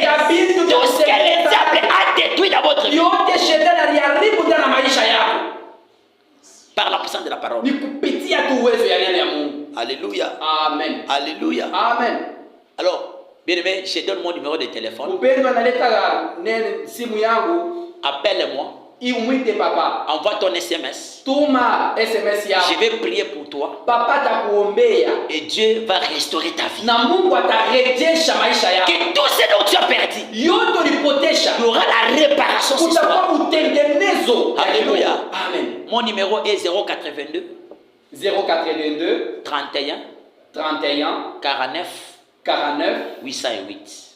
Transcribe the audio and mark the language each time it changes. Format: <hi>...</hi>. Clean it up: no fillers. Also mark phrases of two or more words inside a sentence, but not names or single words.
<sw>Ya vitu vya</sw> <fr>tout ce que le</fr> <sw>kutengeneza.</sw> <fr>diable a détruit dans votre vie</fr> <sw>Yote shetani aliharibu ndani ya maisha yako.</sw> <fr>par la puissance de la parole.</fr> <sw>Ni kupitia tu uwezo ya neno Alléluia. Amen. Alléluia. Amen.</sw> <fr>Alors, bien aimé, je donne mon numéro de téléphone.</fr> <sw>Upendwa naletaka simu yangu,</sw> <fr>Appelle-moi.</fr> <sw>umwite papa.</sw> <fr>Envoie ton SMS.</fr> <sw>Tuma SMS yako.</sw> <fr>Je vais prier pour toi.</fr> <sw>Papa takuombea.</sw> <fr>Et Dieu va restaurer ta vie.</fr> <sw>Na Mungu atarejesha maisha yako.</sw> <fr>Que tout ce dont tu as perdu,</fr> <sw>Yote ulipotesha.</sw> <fr>il y aura la réparation. Ce soir.</fr> <sw>Kutakuwa utengenezo. Alléluia. Amen.</sw> <fr>Mon numéro est 082 082 31 31 49 49 808.</fr>